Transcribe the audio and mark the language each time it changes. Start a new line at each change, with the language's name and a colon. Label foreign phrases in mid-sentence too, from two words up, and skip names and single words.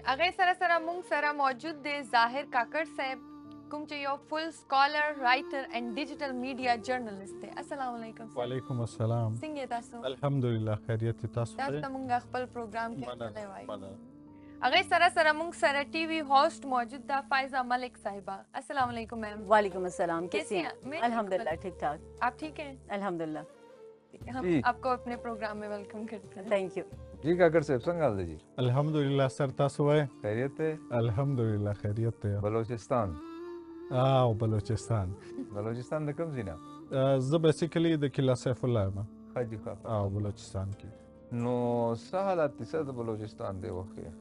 Pashto: هغې سره سره موږ سره موجود دی ظاهر کاکړ صاحب کوم چې یو
English: full scholar writer and digital media journalist
Pashto: دی.
Arabic: السلام علیکم. وعلیکم السلام.
Pashto: څنګه یې تاسو؟ الحمدلله خیریت تاسو تاسو ته موږ خپل پروګرام کې مننه، هرکلی وایو. مننه. هغې سره سره موږ سره
English: TV host
Pashto: موجود ده فائزہ ملک صاحبہ. السلام علیکم میم.
Arabic: وعلیکم السلام.
Urdu: کیسی کیسی ہیں? ہیں؟ میں الحمدللہ ٹھیک ٹھاک. آپ ٹھیک ہیں?
Arabic: الحمدلله.
Urdu: ہم جی. آپ کو اپنے پروگرام میں ویلکم کرتے ہیں.
English: Thank you.
Urdu: جی کاکڑ صاحب
Pashto: څنګه حال دی جی؟ الحمدلله سر تاسو وای. خیریت دی؟ الحمدلله خیریت دی. بلوچستان. او بلوچستان. بلوچستان د کوم ځای نه؟ زه بیسیکلی د کلا سیف الله یم. ښه جي ښه. او بلوچستان کې نو څه حالات دي څه د بلوچستان دی وخت کې؟